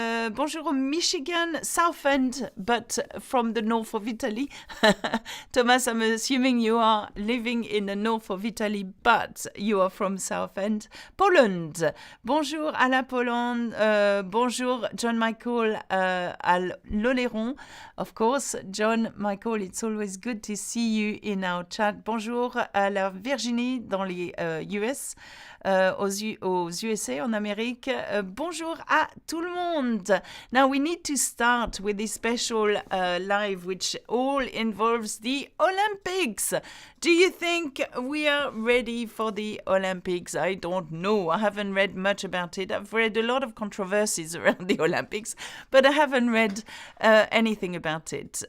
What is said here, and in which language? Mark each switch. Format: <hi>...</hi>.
<fr>Bonjour</fr> <en>Michigan, South End, but from the north of Italy. Thomas, I'm assuming you are living in the north of Italy, but you are from South End.</en> <fr>Poland. Bonjour à la Pologne. Bonjour John Michael à l'Oléron.</fr> <en>Of course, John Michael, it's always good to see you in our chat.</en> <fr>Bonjour à la Virginie dans les US. Aux USA, en Amérique. Bonjour à tout le monde.</fr> <en>Now we need to start with this special live which all involves the Olympics. Do you think we are ready for the Olympics? I don't know. I haven't read much about it. I've read a lot of controversies around the Olympics, but I haven't read anything about it.</en>